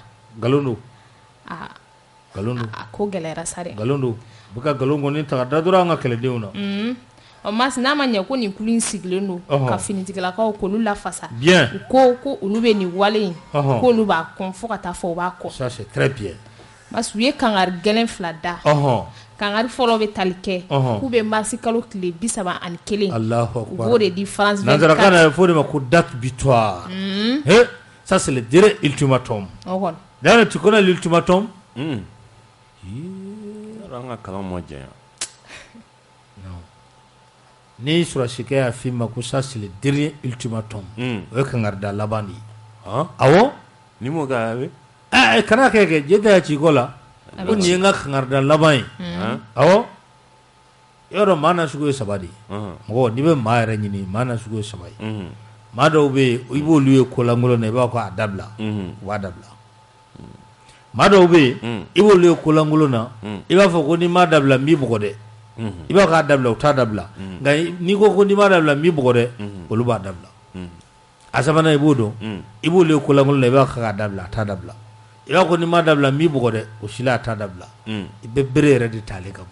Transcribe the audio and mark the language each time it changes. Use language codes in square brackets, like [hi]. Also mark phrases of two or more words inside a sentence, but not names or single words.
[bm] nkalon don a ko gɛlɛyara sa dɛ nkalon don u bɛ ka nkalon kɔni ta ka da dɔrɔn an ka kɛlɛdenw na Mas n'a ma ɲɛ ko nin kulu in sigilen don ka finitigilakaw k'olu lafasa u ko olu bɛ nin wale in k'olu b'a kɔn fo ka taa fɔ u b'a kɔ [fr] ça c'est très bien [bm] Mas u ye kangari gɛlɛn fila da kangari fɔlɔ bɛ tali kɛ k'u bɛ marisi kalo tile 31 Allahu u b'o de di France 24 nanzarakan na fɔ de ma ko [fr] date butoir ça c'est le dernier ultimatum d'ailleurs tu connais l'ultimatum [bm] an ka kalan ma janya ni surasikɛ y'a f'i ma ko [fr] ça c'est le dernier ultimatum [bm] o ye kangarida laban de ye awɔ ni m'o kɛ a bɛ kana kɛ jeta ya ci ko la ko nin ye n ka kangarida laban ye awɔ i y'a dɔn maa na sugu ye saba de ye mɔgɔ n'i bɛ maa yɛrɛ ɲini maa na sugu ye saba ye maa dɔw bɛ yen i b'olu ye kolankolon na i b'a fɔ a dabila u b'a dabila maa dɔw bɛ yen i b'olu ye kolankolon na i b'a fɔ ko n'i m'a dabila n b'i bugɔ dɛ i b'a k'a dabila u t'a dabila nka n'i ko n'i m'a dabila n b'i bugɔ dɛ olu b'a dabila a sabanan i b'o dɔn i b'olu ye kolankolon na i b'a k'a dabila a t'a dabila i b'a fɔ n'i m'a dabila n b'i bugɔ dɛ o si la a t'a dabila i bɛ bere yɛrɛ de t'ale ka bɔ